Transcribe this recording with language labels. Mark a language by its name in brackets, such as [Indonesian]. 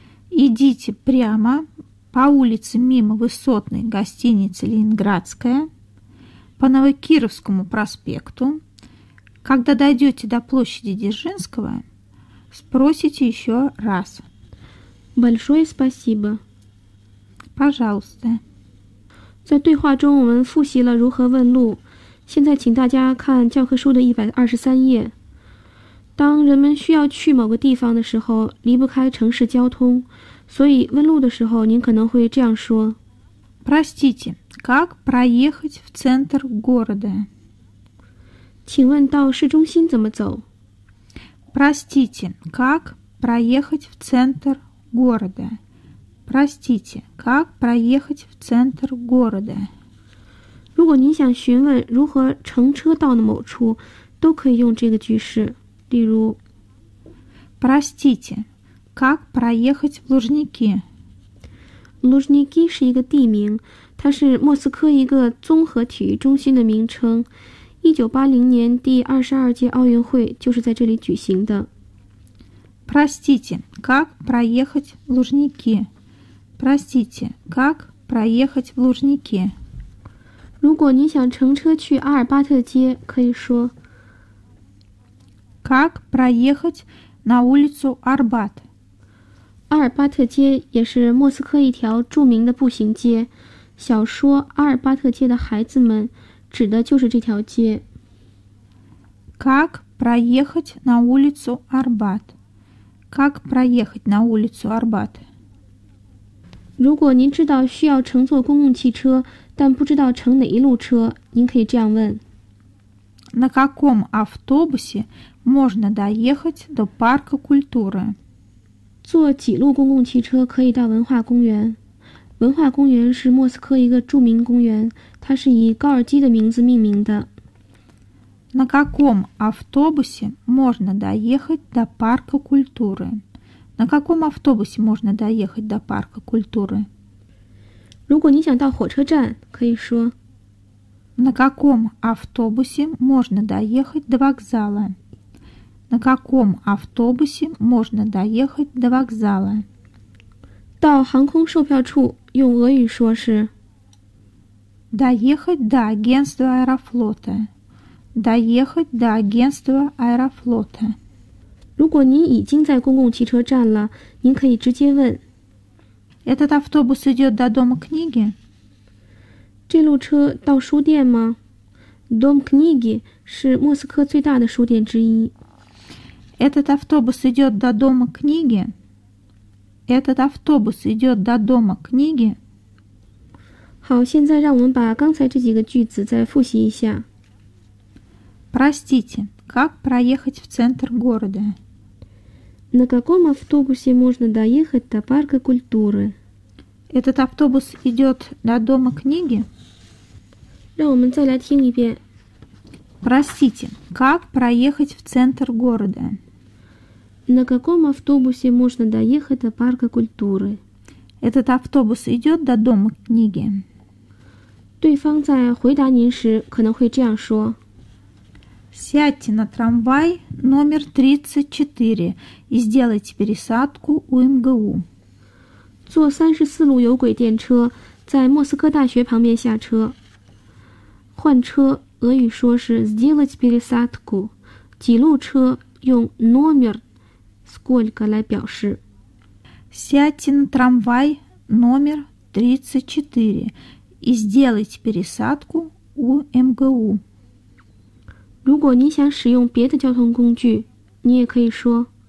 [Russian] Идите прямо по улице мимо высотной гостиницы «Ленинградская», по Новокировскому проспекту. Когда дойдете до площади Дзержинского, спросите еще раз. Большое спасибо. Пожалуйста. [Chinese] 在对话中，我们复习了如何问路。现在，请大家看教科书的123页。当人们需要去某个地方的时候，离不开城市交通，所以问路的时候，您可能会这样说 [Russian] ：Простите, как проехать в центр города? [Chinese] 请问到市中心怎么走 [Russian] ？Простите, как проехать в центр города? Простите, как проехать в центр города? [Chinese] 如果您想询问如何乘车到某处，都可以用这个句式，例如 [Russian] Простите, как проехать в Лужники? [Chinese] Лужники 是一个地名，它是莫斯科一个综合体育中心的名称。 1980年第22届奥运会就是在这里举行的。 [Russian] Простите, как проехать в Лужники? Простите, как проехать в Лужники? [Chinese] 如果您想乘车去阿尔巴特街，可以说 [Russian] Как проехать на улицу Арбат? [Chinese] 阿尔巴特街也是莫斯科一条著名的步行街。小说《阿尔巴特街的孩子们》指的就是这条街。 [Russian] Как проехать на улицу Арбат? Как проехать на улицу Арбат? [Chinese] 如果您知道需要乘坐公共汽车，但不知道乘哪一路车，您可以这样问。 [Russian] На каком автобусе можно доехать до парка культуры? [Chinese] 坐几路公共汽车可以到文化公园？文化公园是莫斯科一个著名公园，它是以高尔基的名字命名的。 [Russian] На каком автобусе можно доехать до парка культуры? На каком автобусе можно доехать до парка культуры? [Chinese] 如果您想到火车站，可以说 [Russian] На каком автобусе можно доехать до вокзала? На каком автобусе можно доехать до вокзала? [Chinese] 到航空售票处用俄语说是 [Russian] Доехать до агентства Аэрофлота. Доехать до агентства Аэрофлота. [Chinese] 如果您已经在公共汽车站了，您可以直接问 [Russian] Этот автобус идет до дома книги? [Chinese] 这路车到书店吗 ？Дом книги 是莫斯科最大的书店之一。 [Russian] Этот автобус идет до дома книги? Этот автобус идет до дома книги? [Chinese] 好，现在让我们把刚才这几个句子再复习一下。 [Russian] Простите, как проехать в центр города? На каком автобусе можно доехать до парка культуры? Этот автобус идет до дома книги? [Chinese] 让我们再来听一遍。 [Russian] Простите, как проехать в центр города? На каком автобусе можно доехать до парка культуры? Этот автобус идет до дома книги? [Chinese] 对方在回答您时可能会这样说。 [Russian] Сядьте на трамвай номер 34 и сделайте пересадку у МГУ. [Chinese] 坐34路有轨电车，在莫斯科大学旁边下车。换车，俄语说是 [Russian] сделать пересадку. [Chinese] 几路车用 [Russian] номер сколько [Chinese] 来表示。 [Russian] Сядьте на трамвай номер 34 и сделайте пересадку у МГУ. [Chinese] 如果你想使用别的交通工具，你也可以说